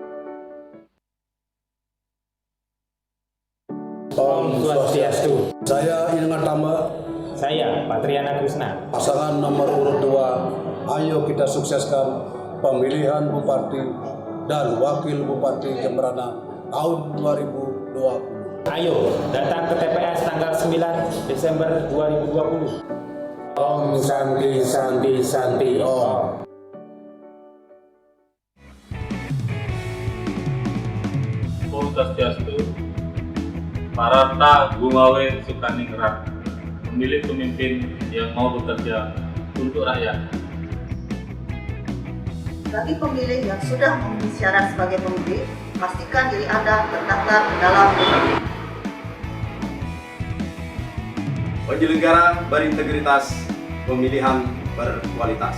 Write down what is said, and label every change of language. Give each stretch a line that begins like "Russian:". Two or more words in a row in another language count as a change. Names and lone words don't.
Balinese: Om Swastiastu.
Indonesian: Saya Ingat Tama, Saya Patriana Krishna. pasangan nomor urut 2. Ayo kita sukseskan pemilihan Bupati dan Wakil Bupati Jembrana tahun 2020. Ayo datang ke TPS tanggal 9 Desember 2020.
Balinese: Om Santi Santi Santi Om. Om Swastiastu.
Indonesian: Parata Gumawe Sukaningrat, memilih pemimpin yang mau bekerja untuk rakyat. Bagi pemilih yang sudah memenuhi syarat sebagai pemilih, pastikan diri Anda terdaftar dalam DPP. Penyelenggara berintegritas, pemilihan berkualitas.